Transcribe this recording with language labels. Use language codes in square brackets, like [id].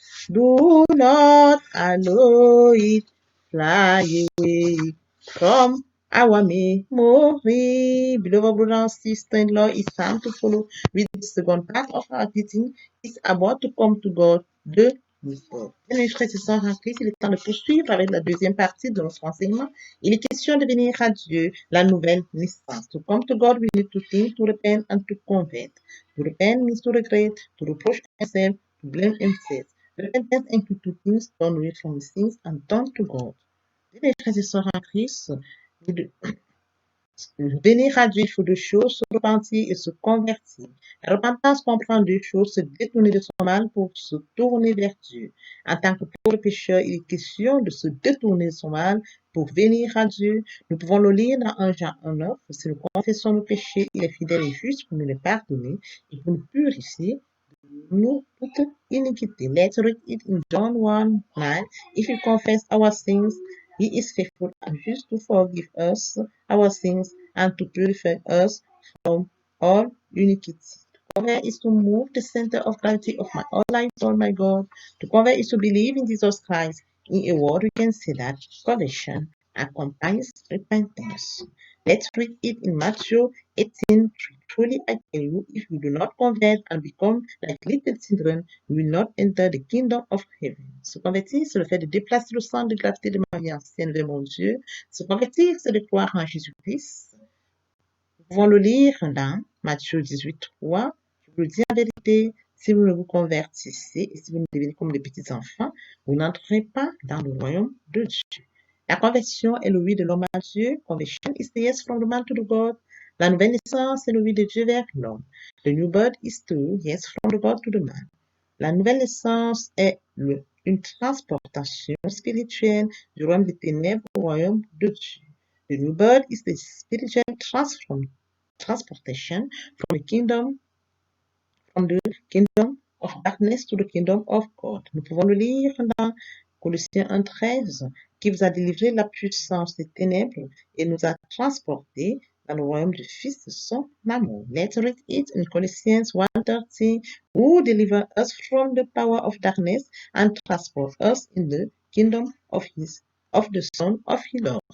[en] Do not allow it fly away from our memory. Beloved brother and sister-in-law, it's time to follow with the second part of our teaching. It's about to come to God, the newborn. [fr] Bien, mes frères et sœurs en Christ, il est temps de poursuivre avec la deuxième partie de notre enseignement. Il est question de venir à Dieu, la nouvelle naissance. [en] To come to God, we need to think, to repent, and to convert. To repent means to regret, to reproach himself, to blame himself. Repentance includes two things: turn away from his sins and turn to God. [fr] Bien, mes frères et sœurs en Christ, venir à Dieu, il faut deux choses: se repentir et se convertir. La repentance comprend deux choses: se détourner de son mal pour se tourner vers Dieu. En tant que pauvre pécheur, il est question de se détourner de son mal pour venir à Dieu. Nous pouvons le lire dans 1 Jean 1:9. Si nous confessons nos péchés, il est fidèle et juste pour nous les pardonner et pour nous purifier nous toute iniquity. [en] Let's read it in John 1:9. If we confess our sins, he is faithful and just to forgive us our sins and to purify us from all iniquity. To convert is to move the center of gravity of my whole life toward my God. To convert is to believe in Jesus Christ. In a word, we can say that conversion accompanies repentance. Let's read it in Matthew 18:3. Truly I tell you, if you do not convert and become like little children, you will not enter the kingdom of heaven. [fr] Se convertir, c'est le fait de déplacer le centre de gravité de ma vie ancienne vers mon Dieu. Se convertir, c'est de croire en Jésus-Christ. Nous pouvons le lire dans Matthieu 18:3. Je vous le dis en vérité, si vous ne vous convertissez et si vous ne devenez comme des petits enfants, vous n'entrerez pas dans le royaume de Dieu. La conversion est le oui de l'homme à Dieu. [en] Conversion is the yes from the man to the God. [fr] La nouvelle naissance est le oui de Dieu vers l'homme. [en] The new birth is the yes from the God to the man. [fr] La nouvelle naissance est une transportation spirituelle du royaume des ténèbres au royaume de Dieu. [en] The new birth is the spiritual transportation from the kingdom of darkness to the kingdom of God. [fr] Nous pouvons le lire dans Colossiens 1:13, qui vous a délivré la puissance des ténèbres et nous a transportés dans le royaume du Fils de son amour. [en] Let's read it in Colossians 1:13, who deliver us from the power of darkness and transport us in the kingdom of the Son of His love.